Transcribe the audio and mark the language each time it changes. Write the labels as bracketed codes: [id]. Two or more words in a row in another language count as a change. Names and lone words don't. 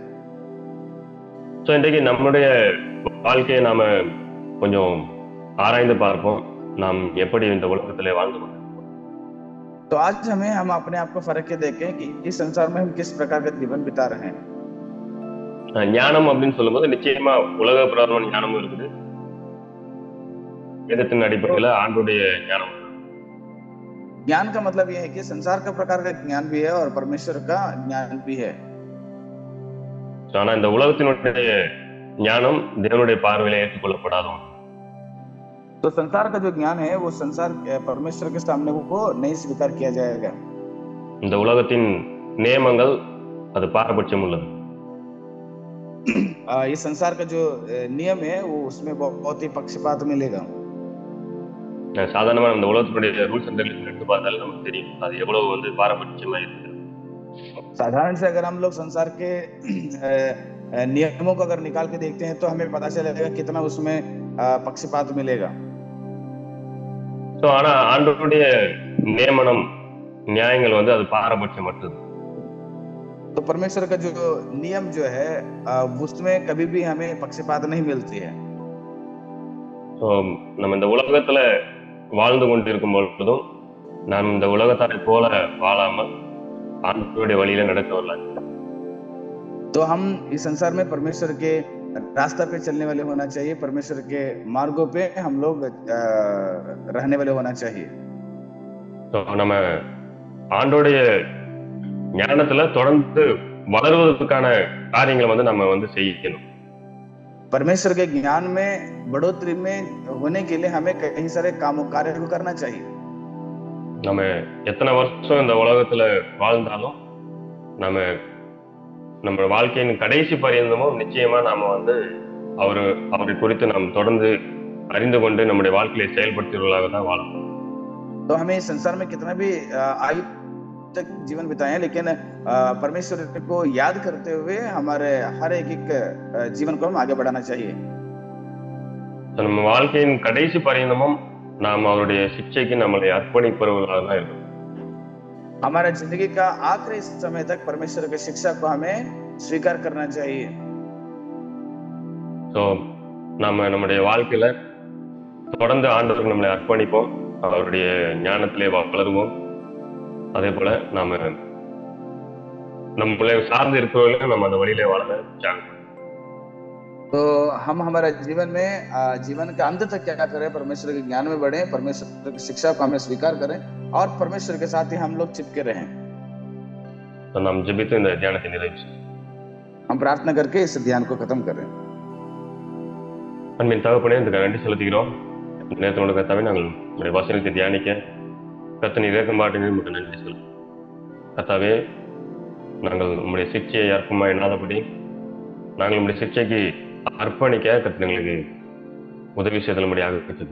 [ta] ஸோ இன்றைக்கு நம்மளுடைய வாழ்க்கையை நாம கொஞ்சம் ஆராய்ந்து பார்ப்போம். நாம் எப்படி இந்த உலகத்திலே வாழ்ந்து கொண்டிருக்கோம். [hi] तो आज हम अपने आप को फर्क के देखें कि इस संसार में हम किस प्रकार का जीवन बिता रहे हैं. [ta] ஞானம் அப்படின்னு சொல்லும்போது நிச்சயமா உலக பிரகாரமான ஞானமும் இருக்குது, வேதத்தின் அடிப்படையில் ஆண்டவருடைய ஞானம். [hi] ज्ञान का मतलब यह है कि संसार का प्रकार का ज्ञान भी है और परमेश्वर का ज्ञान भी है. [ta] ஆனா இந்த உலகத்தினுடைய ஞானம் தேவனுடைய பார்வையில ஏற்றுக்கொள்ளப்படாதோம். [hi] तो संसार का जो ज्ञान है वो संसार परमेश्वर के सामने वो नहीं स्वीकार किया जाएगा. [ta] இந்த உலகத்தின் நியமங்கள் அது பாரபட்சம் உள்ளது. [hi] ये संसार का जो नियम है वो उसमें बहुत ही पक्षपात मिलेगा. [ta] சாதாரணமா இந்த உலகத்தினுடைய [en] rules and regulation [ta] எடுத்து பார்த்தாலும் நமக்கு தெரியும் அது எவ்வளவு வந்து பாரபட்சமா இருக்கு. [hi] साधारण से अगर हम लोग संसार के नियमों को अगर निकाल के देखते हैं तो हमें पता चलेगा कितना उसमें पक्षपात मिलेगा. [ta] ஆனா ஆண்டவருடைய நியமனம் நியாயங்கள் வந்து அது பாரபட்சமற்றது. [hi] तो परमेश्वर का जो नियम जो है उसमें कभी भी हमें पक्षपात नहीं मिलती है. [ta] ஸோ நம்ம இந்த உலகத்துல வாழ்ந்து கொண்டிருக்கும் பொழுதும் நாம் இந்த உலகத்தாரை போல வாழாமல் ஆண்டவருடைய வழியில நடக்க வரலாம். [hi] तो हम इस संसार में परमेश्वर के रास्ता पे चलने वाले होना चाहिए, परमेश्वर के मार्गों पे हम लोग रहने वाले होना चाहिए. [ta] ஸோ நம்ம ஆண்டோடைய ஞானத்துல தொடர்ந்து வளருவதற்கான காரியங்களை வந்து நம்ம வந்து செய்யணும். [hi] परमेश्वर के ज्ञान में बढ़ोतरी में होने के लिए हमें कई सारे कार्य को करना चाहिए. [ta] நம்ம எத்தனை வருஷம் இந்த உலகத்துல வாழ்ந்தாலும் நம்ம வாழ்க்கையின் கடைசி பரியந்தமும் நிச்சயமா நாம வந்து அவரை குறித்து நாம் தொடர்ந்து அறிந்து கொண்டு நம்முடைய வாழ்க்கையை செயல்படுத்துவதாக தான் வாழணும். [hi] तो हमें संसार में कितना भी आयु तक जीवन बिताए, लेकिन परमेश्वर को याद करते हुए हमारे हर एक जीवन को हम आगे बढ़ाना चाहिए. [ta] நம்ம வாழ்க்கையின் கடைசி பரியந்தமும் நாம் அவருடைய சிக்ஷைக்கு நம்மளை அர்ப்பணிப்பவர்களாக தான் இருக்கும். [hi] हमारा जिंदगी का आखिरी समय तक परमेश्वर की शिक्षा को हमें स्वीकार करना चाहिए. [ta] ஸோ நம்முடைய வாழ்க்கையில தொடர்ந்து ஆண்டவருக்கு நம்மளை அர்ப்பணிப்போம், அவருடைய ஞானத்திலே வளருவோம். அதே போல நம்மளை சார்ந்து இருக்கிறவர்களும் நம்ம அந்த வழியிலே வாழ ஜாங்க. [hi] तो हम हमारा जीवन में जीवन के अंत तक क्या करें, परमेश्वर के ज्ञान में बढ़े, परमेश्वर की शिक्षा को हमें स्वीकार करें और परमेश्वर के साथ ही हम लोग चिपके रहें. [ta] तो நாம் ஜெபித்து இந்த தியானத்தை நிறைவு செய்வோம். [hi] हम प्रार्थना करके इस ध्यान को खत्म करें. [ta] அன்பின் தகப்பனே, இந்த நன்றி செலுத்துகிறோம். நேரத்தோட கர்த்தாவே, நாங்கள் உங்களுடைய வசனத்தை தியானிக்க கர்த்தர் இறக்க மாட்டேன்னு உங்களுக்கு நன்றி சொல்லுவோம். கர்த்தாவே, நாங்கள் உங்களுடைய சிக்ஷையை அற்பமா எண்ணாதபடி நாங்கள் உங்களுடைய சிக்ஷைக்கு அர்ப்பணிக்க கர்த்தர் எங்களுக்கு உதவி செய்தலும்படியாக இருக்குது.